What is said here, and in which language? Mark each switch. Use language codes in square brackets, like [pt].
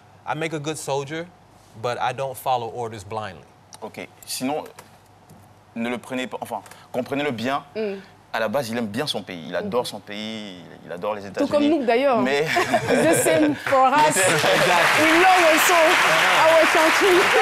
[en] I make a good soldier, but I don't follow orders blindly. [fr] Ok. Sinon, ne le prenez pas. Enfin, comprenez-le bien. À la base, il aime bien son pays. Il adore son pays. Il adore les États-Unis. Tout comme nous d'ailleurs. Mais [en] The same for us. We love also our country.